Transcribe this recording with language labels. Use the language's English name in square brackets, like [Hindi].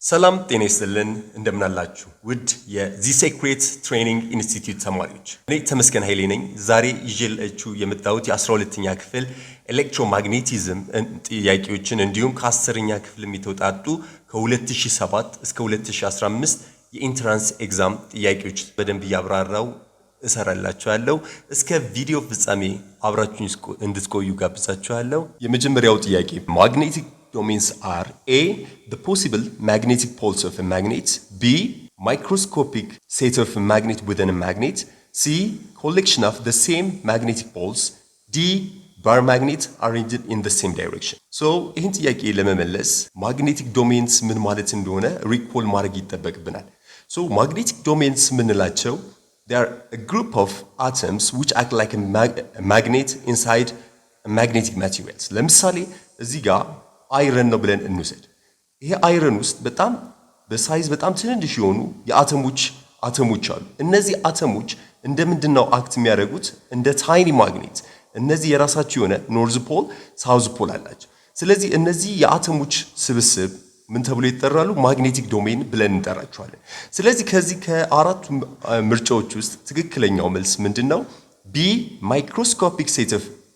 [Amharic] ሰላም ጤና ይስጥልን እንደምን አላችሁ ውድ የዚ ሴክሬት ትሬኒንግ ኢንስቲትዩት ተማሪዎች እኔ ተመስገን ኃይሌ ነኝ ዛሬ ይዤላችሁ የመጣሁት የ12ኛ ክፍል ኤሌክትሮማግኔቲዝም ጥያቄዎችን እንዲሁም ከ10ኛ ክፍል የተውጣጡ ከ2007 እስከ 2015 የኢንትራንስ ኤግዛም ጥያቄዎች በደንብ ያብራራው እሰራላችኋለሁ እስከ ቪዲዮ ፍጻሜ አብራችሁኝ እንድትቆዩ ጋብዛችኋለሁ የመጀመሪያው ጥያቄ [English] ማግኔቲክ domains are A. The possible magnetic poles of a magnet. B. Microscopic set of a magnet within a magnet. C. Collection of the same magnetic poles. D. Bar magnets arranged in the same direction. [Amharic] So, ይህን ጥያቄ ለመመለስ magnetic domains ምን ማለት እንደሆነ recall ማድረግ ይጠበቅብናል. [English] So, magnetic domains [Amharic] ምንላቸው [English] they are a group of atoms which act like a magnet inside a magnetic materials. [Amharic] ለምሳሌ እዚህ ጋር አይረን ነው ብለን እንውሰድ ይሄ አይረን ውስጥ በጣም በሳይዝ በጣም ትንንሽ የሆኑ አተሞች አሉ እነዚህ አተሞች እንደምንድነው አክት የሚያደርጉት እንደ ታይኒ ማግኔት እነዚህ የራሳቸው የሆነ ኖርዝ ፖል ሳውዝ ፖል አላቸው ስለዚህ እነዚህ የአተሞች ስብስብ ምን ተብሎ ይጠራሉ ማግኔቲክ ዶሜን ብለን እንጠራቸዋለን ስለዚህ ከዚህ ከአራቱ ምርጫዎች ውስጥ ትክክለኛው መልስ ምንድነው ቢ [English] ማይክሮስኮፒክ ሴት ኦፍ